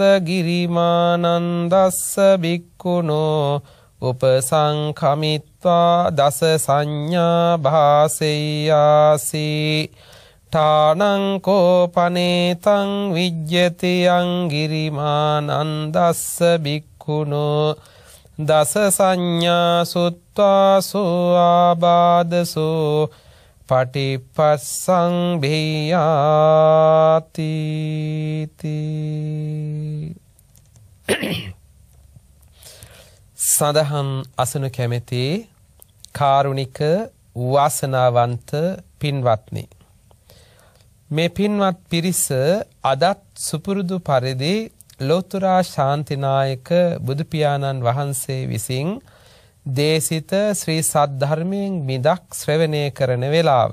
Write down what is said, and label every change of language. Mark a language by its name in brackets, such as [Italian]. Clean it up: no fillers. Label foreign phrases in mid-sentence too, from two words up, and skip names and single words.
[Pali] ගිරිමානන්දස්ස බික්ඛුනෝ උපසංඛමිත්වා දස සංඥා භාසෙය්‍යාසි ඨානං කෝපනේතං විජ්ජති යං ගිරිමානන්දස්ස බික්ඛුනෝ දස සංඥා සුත්වා සෝආබාදසෝ පටිපස්සං භේයාති [Sinhala] සදහම් අසනු කැමැති කාරුණික වාසනාවන්ත පින්වත්නි, මේ පින්වත් පිරිස අදත් සුපුරුදු පරිදි ලෝතර ශාන්තිනායක බුදු පියාණන් වහන්සේ විසින් දේශිත ශ්‍රී සද්ධර්මයෙන් මිදක් ශ්‍රවණය කරන වේලාව.